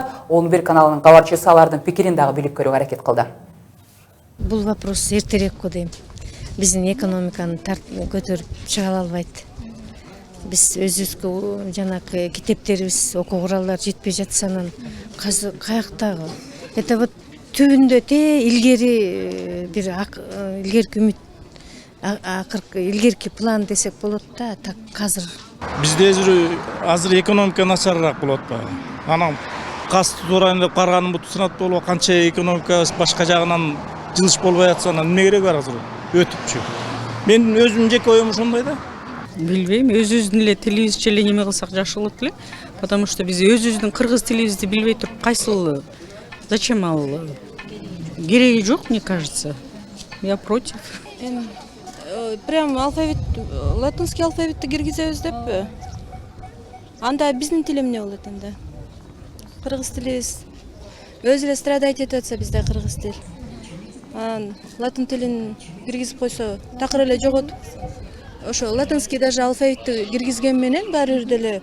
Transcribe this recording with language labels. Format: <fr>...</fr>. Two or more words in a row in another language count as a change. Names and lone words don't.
<ky>11 каналынын кабарчысы алардын пикирин дагы билип көрүүгө аракет кылды. Бул вопрос эртерээк го дейм. Биздин экономиканы көтөрүп чыга албайт. Биз өзүбүзгө жанагы китептерибиз, окуу куралдар жетпей жатса, анан каяктагы?</ky> <ru>Это вот</ru> <ky>түбүндө илгери бир илгерки үмүт, илгерки план десек болот да, так азыр. Бизде азыр экономика начарыраак болот атпайбы? Анан каз турайын деп карганын буту сынат болуп, канча экономика башка жагынан жылыш болбой атса, анан эмне кереги бар азыр? Өтүпчү. Мен өзүмдүн жеке оюм ошондой да. Билбейм, өзүбүздүн эле тилибизче эле неме кылсак жакшы болот эле. Потому что биз өзүбүздүн кыргыз тилибизди билбей туруп кайсыл зачем ал? Кереги жок,</ky> <ru>мне кажется. Я против. Прям латинский</ru> <ky>алфавитти киргизебиз деппи? Анда биздин тил эмне болот анда? Кыргыз тилибиз өзү эле страдать этип атса, бизде кыргыз тил. Латын тилин киргизип койсо, такыр эле жоготуп. Ошо</ky> <ru>латинский даже</ru> <ky>алфавитти киргизген менен баары бир деле.</ky>